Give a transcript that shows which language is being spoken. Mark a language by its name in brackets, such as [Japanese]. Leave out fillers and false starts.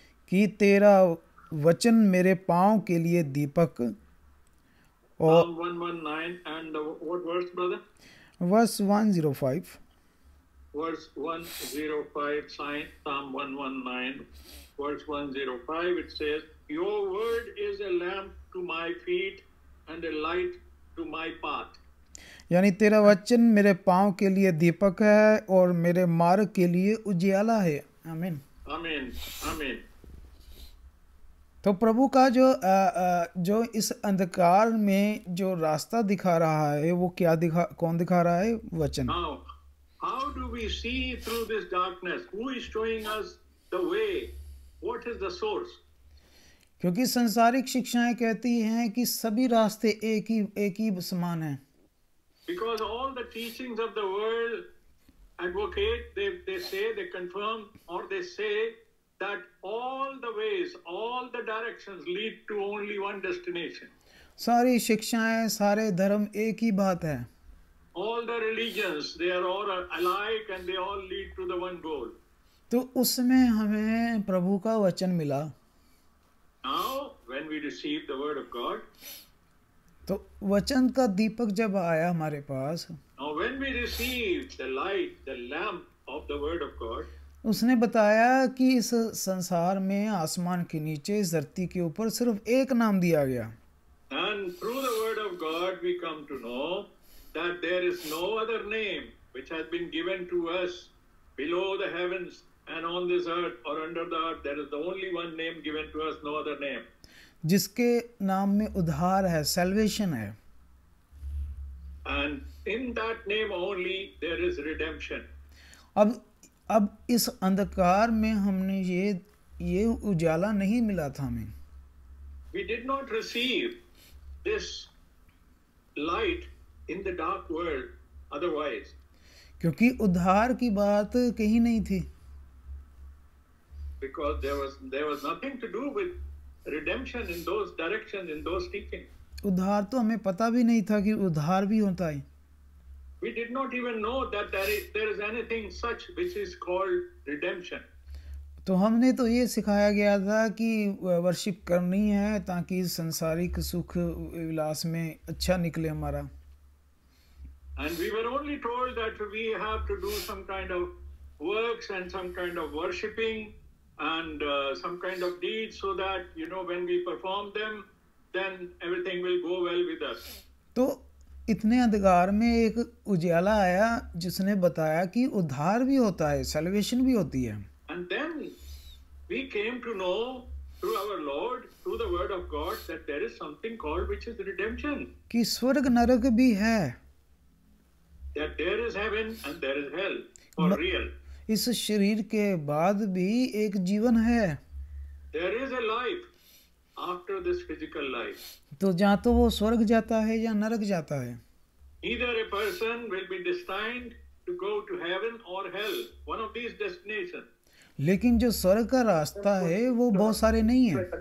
[Hindi] कि तेरा वचन मेरे पाँव के लिए दीपक और [English] Psalm 119 and what verse, brother? Verse 105 Verse 105, Psalm 119, verse 105, it says, Your word is a lamp to my feet and a light to my path. [Hindi] यानी तेरा वचन मेरे पाँव के लिए दीपक है और मेरे मार्ग के लिए उजियाला है। आमीन। [English] Amen. Amen. [Hindi] तो प्रभु का जो इस अंधकार में जो रास्ता दिखा रहा है वो कौन दिखा रहा है? वचन। [English] Now, how do we see through this darkness? Who is showing us the way? What is the source? [Hindi] क्योंकि सांसारिक शिक्षाएं कहती हैं कि सभी रास्ते एक ही समान हैं। [English] Because all the teachings of the world advocate, they say, they confirm, or they say that all the ways, all the directions lead to only one destination. [Hindi] सारी शिक्षाएं, सारे धर्म एक ही बात है। [English] All the religions, they are all alike and they all lead to the one goal. [Hindi] तो उसमें हमें प्रभु का वचन मिला। [English] Now, when we receive the word of God, [Hindi] तो वचन का दीपक जब आया हमारे पास, [English] now when we receive the light, the lamp of the word of God, [Hindi] उसने बताया कि इस संसार में आसमान के नीचे इस धरती के ऊपर सिर्फ एक नाम दिया गया। [English] and through the word of God we come to know that there is no other name which has been given to us below the heavens and on this earth or under the earth. There is the only one name given to us, no other name. [Hindi] जिसके नाम में उद्धार है, salvation है। [English] And in that name only there is redemption. [Hindi] अब इस अंधकार में हमने ये उजाला नहीं मिला था हमें। [English] We did not receive this light in the dark world otherwise. [Hindi] क्योंकि उद्धार की बात कहीं नहीं थी। [English] Because there was nothing to do with redemption in those directions, in those teachings. [Hindi] उद्धार तो हमें पता भी नहीं था कि उद्धार भी होता है। [English] We did not even know that there is anything such which is called redemption. [Hindi] तो हमने तो ये सिखाया गया था कि वर्शिप करनी है ताकि संसारिक सुख विलास में अच्छा निकले हमारा। [English] And we were only told that we have to do some kind of works and some kind of worshipping and some kind of deeds so that, when we perform them, then everything will go well with us. [Hindi] तो इतने अंधकार में एक उजाला आया जिसने बताया कि उद्धार भी होता है, सैल्वेशन भी होती है। [English] And then we came to know through our Lord, through the word of God, that there is something called which is redemption. [Hindi] कि स्वर्ग नरक भी है। [English] That there is heaven and there is hell for real. [Hindi] इस शरीर के बाद भी एक जीवन है। [English] There is a life after this physical life. [Hindi] तो जहाँ तो वो स्वर्ग जाता है या नरक जाता है। [English] Either a person will be destined to go to heaven or hell, one of these destinations. [Hindi] लेकिन जो स्वर्ग का रास्ता है वो बहुत सारे नहीं है।